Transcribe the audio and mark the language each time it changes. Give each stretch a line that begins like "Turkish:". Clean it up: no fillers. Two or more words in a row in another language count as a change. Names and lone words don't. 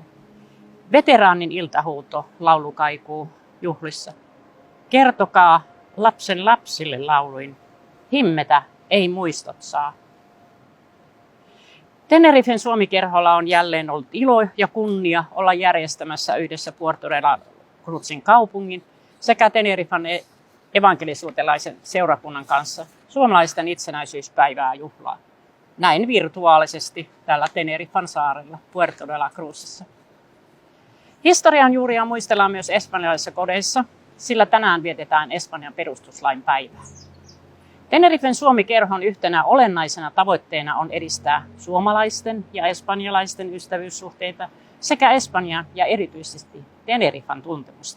Finnish: Veteraanin iltahuuto laulu kaikuu juhlissa. Kertokaa lapsen lapsille lauluin, himmetä ei muistot saa. Tenerifen Suomi-kerholla on jälleen ollut ilo ja kunnia olla järjestämässä yhdessä Puerto de la Cruzin kaupungin sekä Tenerifan evankelisuutelaisen seurakunnan kanssa suomalaisten itsenäisyyspäivää juhlaa. Näin virtuaalisesti tällä Tenerifan saarella Puerto de la Cruzissa. Historian juuria muistellaan myös espanjalaisissa kodeissa, sillä tänään vietetään Espanjan perustuslain päivää. Tenerifen Suomi-kerhon yhtenä olennaisena tavoitteena on edistää suomalaisten ja espanjalaisten ystävyyssuhteita sekä Espanjan ja erityisesti Tenerifan tuntemusta.